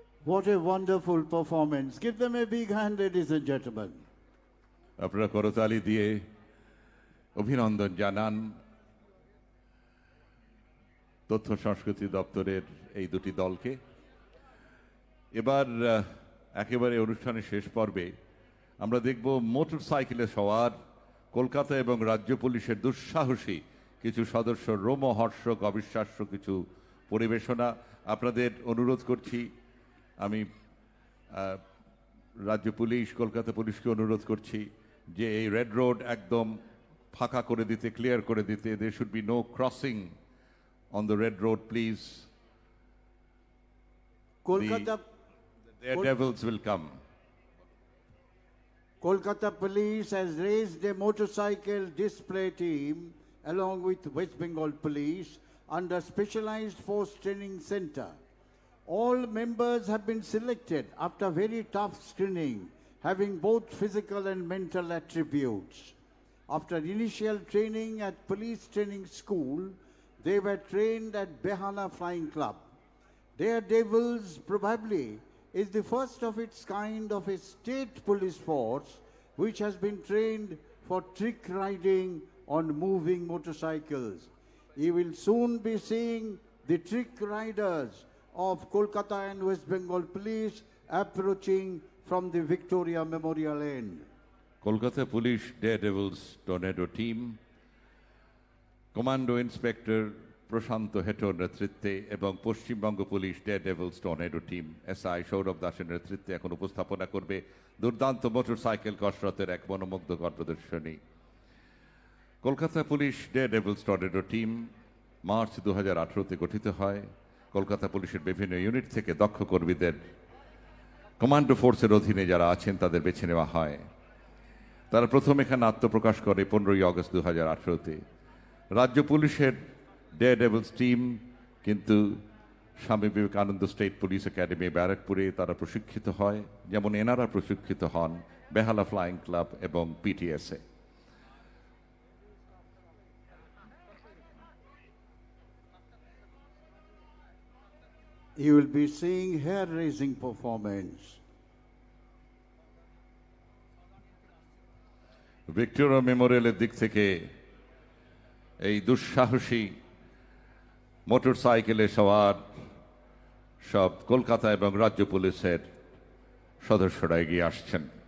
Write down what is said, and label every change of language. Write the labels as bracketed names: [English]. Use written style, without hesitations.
[English] What a wonderful performance. Give them a big hand, ladies and gentlemen. [Bangla] আপনারা করতালি দিয়ে অভিনন্দন জানান তথ্য সংস্কৃতি দপ্তরের এই দুটি দলকে। এবার একেবারে অনুষ্ঠানের শেষ পর্বে আমরা দেখব মোটরসাইকেলে সওয়ার কলকাতা এবং রাজ্য পুলিশের দুঃসাহসী কিছু সদস্য রোমহর্ষক অবিশ্বাস্য কিছু পরিবেশনা। আপনাদের অনুরোধ করছি, আমি রাজ্য পুলিশ, কলকাতা পুলিশকে অনুরোধ করছি যে এই রেড রোড একদম ফাঁকা করে দিতে, ক্লিয়ার করে দিতে। [English] there should be no crossing on the red road, please. Kolkata, The daredevils will come. Kolkata Police has raised a motorcycle display team along with West Bengal Police under Specialized Force Training Center. All members have been selected after very tough screening, having both physical and mental attributes. After initial training at Police Training School, They were trained at Behala Flying Club. Daredevils probably is the first of its kind of a state police force which has been trained for trick riding on moving motorcycles. You will soon be seeing the trick riders of Kolkata and West Bengal Police approaching from the Victoria Memorial end. [Bangla] Kolkata Police Daredevils Tornado Team, Commando Inspector প্রশান্ত হেটোর নেতৃত্বে এবং Paschimbanga police daredevils tornado team SI Sourav দাসের নেতৃত্বে এখন উপস্থাপনা করবে দুর্দান্ত motorcycle কসরতের এক মনোমুগ্ধকর প্রদর্শনী। Kolkata police daredevils tornado team March 2018-তে গঠিত হয়। কলকাতা পুলিশের বিভিন্ন ইউনিট থেকে দক্ষ কর্মীদের কমান্ডো ফোর্সের অধীনে যারা আছেন তাদের বেছে নেওয়া হয়। তারা প্রথম এখানে আত্মপ্রকাশ করে 15ই আগস্ট 2018-তে। রাজ্য পুলিশের ডেয়ারডেভিলস টিম কিন্তু Swami Vivekananda state police academy ব্যারাকপুরে তারা প্রশিক্ষিত হয়, যেমন এনারা প্রশিক্ষিত হন বেহালা ফ্লাইং ক্লাব এবং পিটিএসএ। [English] You will be seeing hair-raising performance. [Bangla] Victoria মেমোরিয়ালের দিক থেকে এই দুঃসাহসী মোটরসাইকেলে সওয়ার সব কলকাতা এবং রাজ্য পুলিশের সদস্যরা এগিয়ে আসছেন।